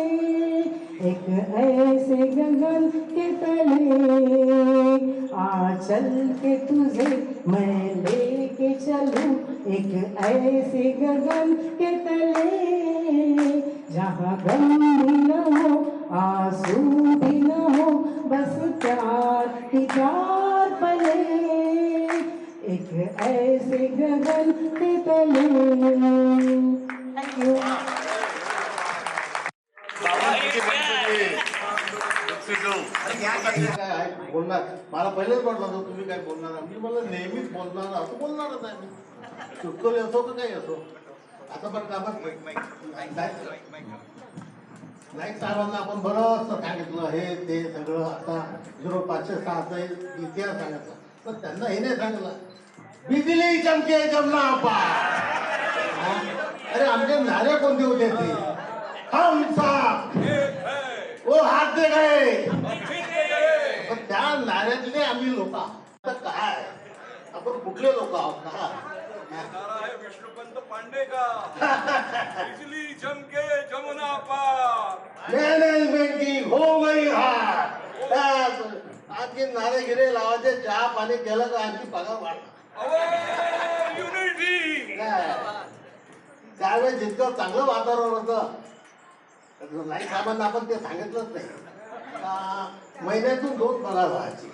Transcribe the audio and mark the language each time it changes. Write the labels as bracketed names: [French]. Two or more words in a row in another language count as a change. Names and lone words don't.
[Hindi] एक ऐसे गगन के तले, आ चल के तुझे मैं लेके चलूं एक ऐसे गगन के तले, जहाँ गम भी न हो आंसू भी न हो, बस प्यार ही प्यार पले. एक ऐसे गगन के तले. [English] Thank you. [Marathi] काय आहे बोलणार, मला पहिलेच वाटत होतं तुम्ही काय बोलणार. मी मला नेहमीच बोलणार असं बोलणारच आहे मी, चुकतोय असो का काही असो. आता पण कामात नाईक साहेबांना आपण बरंच सांगितलं हे ते सगळं. [Hindi] आता 0506चा इतिहास सांगितला, तर त्यांना हे नाही सांगितलं बिजली चमके जमना पा. [Marathi] अरे आमचे नारे कोणते होते ते, [Hindi] हम साथ वो हात दे गए. [Marathi] पण त्या नाऱ्यातले आम्ही लोक आता काय, आपण कुठले लोक आहोत का. [Hindi] नारा है विष्णुपंत पांडे का बिजली चमके जमुना पार मॅनेजमेंट की हो गई हार. बस. [Marathi] आणखी नारे गिरे लावायचे, चहा पाणी केलं का आणखी पगार वाढला. युनिटी त्यावेळेस जितकं चांगलं वातावरण होतं नाही साहेबांना आपण ते सांगितलंच नाही का महिन्यातून 2 पगार व्हायचे.